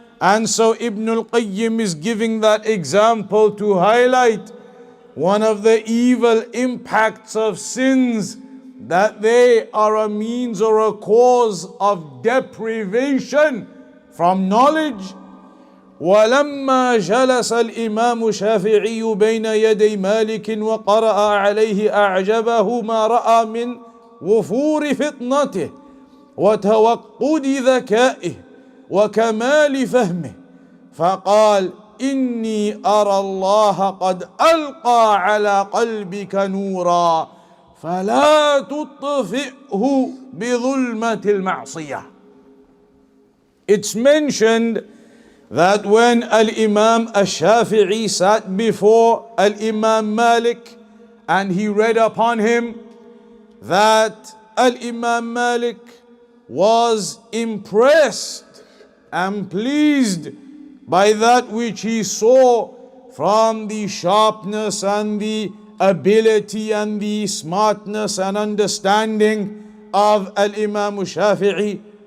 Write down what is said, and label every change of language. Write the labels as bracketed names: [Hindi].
[English] And so Ibn al-Qayyim is giving that example to highlight one of the evil impacts of sins, that they are a means or a cause of deprivation from knowledge. [Arabic] ولما جلس الإمام الشافعي بين يدي مالك وقرأ عليه أعجبه ما رأى من وفور فطنته وتوقد ذكائه وكمال فهمه، فقال: إني أرى الله قد ألقى على قلبك نورا فلا تطفئه بظلمة المعصية. [English] It's mentioned that when Al-Imam Al-Shafi'i sat before Al-Imam Malik and he read upon him, that Al-Imam Malik was impressed and pleased by that which he saw from the sharpness and the ability and the smartness and understanding of Al-Imam Shafi'i.